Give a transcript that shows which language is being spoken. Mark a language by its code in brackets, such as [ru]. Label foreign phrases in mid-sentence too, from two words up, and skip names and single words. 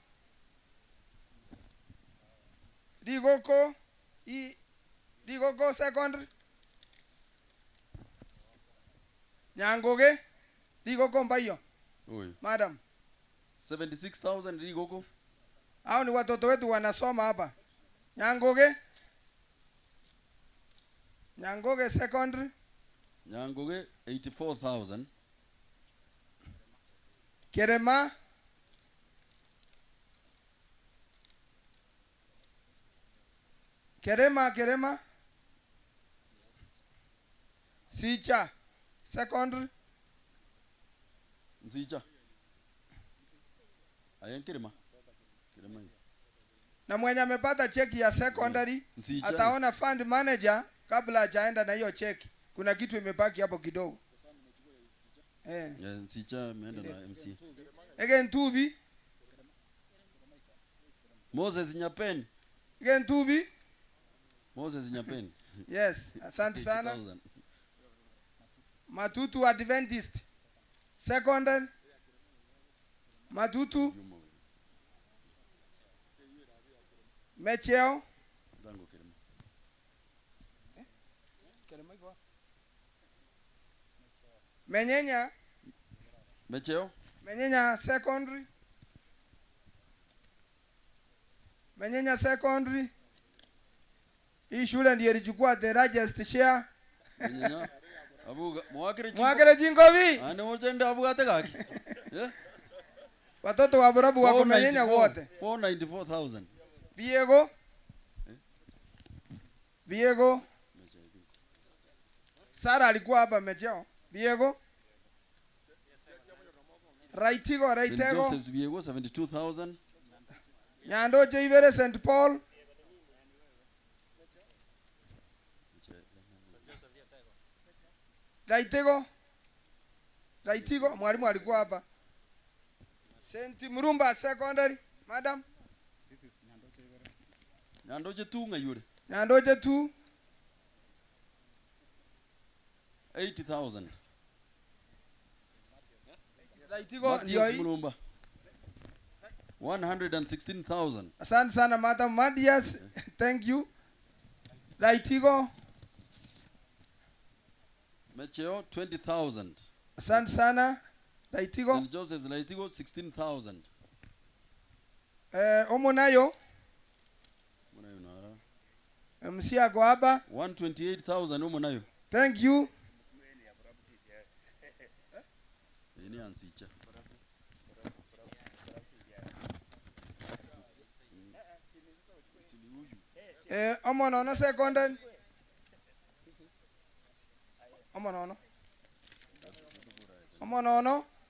[sw] Digoko secondary. Nyangoge. Digoko Mbayo. Madam. 76,000 Digoko. Hao ni watoto wetu wanasoma hapa. Nyangoge secondary. Nyangoge 84,000. Kerema Sicha secondary. Sicha Kerema. Na mwenye amepata cheki ya secondary ataona fund manager kabla hajaenda na hiyo cheki. Kuna kitu imebaki hapo kidogo. Sicha ameenda na MC. Again Tubi. Moses Nyapeni. Again Tubi. Moses Nyapeni. Yes, asante sana. Matutu Adventist secondary. Matutu Mecheo Menyenya secondary. Hii shule ndiyo ilichukua [en] the largest share. [sw] Menyenya Mwakere Jingovi. [guz] Ane motenda abugate gaki. [sw] Watoto wa Borabu wako Menyenya wote. 494,000. Viego. Sara alikuwa hapa mecheo. Viego. Raitigo. St. Joseph's Viego 72,000. Nyando Joivere St. Paul. Raitigo, mwalimu alikuwa hapa. St. Murumba Secondary, madam. [guz] Nyandoje tu ngayure. [sw] Nyandoje tu 80,000. Raitigo ndio hii. Murumba 116,000. Asante sana madam Madias. [en] Thank you. [sw] Raitigo. Mecheo 20,000. Asante sana. Raitigo. St. Joseph's Raitigo 16,000. Omonayo. MC ako hapa 128,000 Omonayo. [en] Thank you. [guz] Ini ansicha. [sw] Omonono Secondary. Omonono. Omonono.